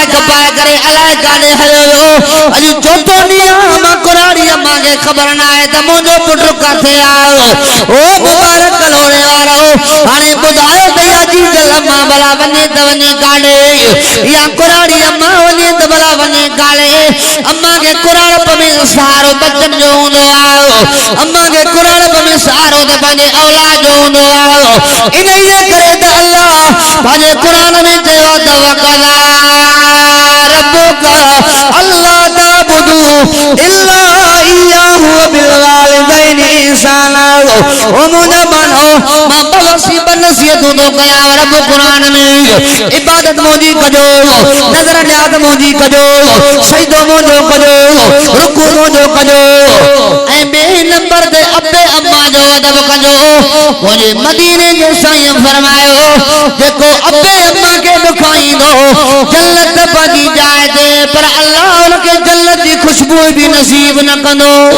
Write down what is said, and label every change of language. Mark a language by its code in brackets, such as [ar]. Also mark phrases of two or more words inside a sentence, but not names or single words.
[sd] कपाए करे अलाए काॾे हलियो वियो अॼु चोथों ॾींहुं मां कुराड़ी अम्मा खे ख़बर न आहे त मुंहिंजो पुटु किथे आयो ओ मुबारक कलोड़े वारो हाणे ॿुधायो त इहा जीजल अम्मा भला वञे त वञे काॾे इहा कुराड़ी अम्मा वञे त भला वञे काॾे अम्मा खे कुराड़प में सहारो बचन जो हूंदो आहे अम्मा खे कुराड़प में सहारो त पंहिंजे औलाद जो हूंदो आहे इन जे करे त अल्लाह पंहिंजे क़ुरान में चयो त वक़ज़ा [ar] ربك ألا تعبدوا إلا إياه وبالوالدين إحسانا [sd] ओ मुंहिंजा मानो मां नसीहतूं थो कयां रब क़ुरान में इबादत मुंहिंजी कजो नज़र न्याज़ मुंहिंजी कजो सजदो मुंहिंजो कजो रुकू मुंहिंजो कजो ऐं ॿिए नंबर ते अबे अम्मा जो अदब कजो मुंहिंजे मदीने जे साईं फरमायो जेको अबे अम्मा खे ॾुखाईंदो जन्नत पंहिंजी जाइ ते पर अल्लाह उनखे जन्नत जी खुशबू बि नसीब न कंदो